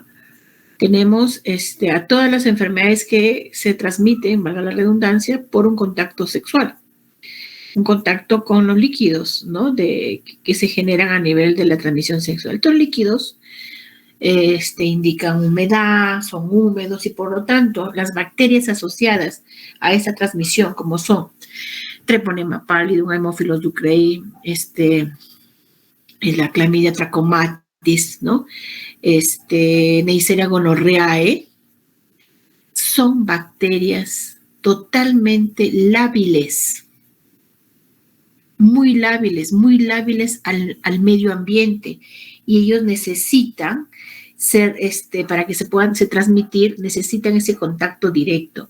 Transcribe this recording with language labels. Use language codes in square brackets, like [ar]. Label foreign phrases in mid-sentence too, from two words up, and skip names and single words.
[es] Tenemos a todas las enfermedades que se transmiten, valga la redundancia, por un contacto sexual. Un contacto con los líquidos, ¿no? Que se generan a nivel de la transmisión sexual. Estos líquidos indican humedad, son húmedos y por lo tanto las bacterias asociadas a esa transmisión, como son Treponema pallidum, Haemophilus ducreyi, la Chlamydia trachomatis, ¿no? Neisseria gonorrhoeae, son bacterias totalmente lábiles, muy lábiles al medio ambiente, y ellos necesitan ser, para que se transmitir, necesitan ese contacto directo.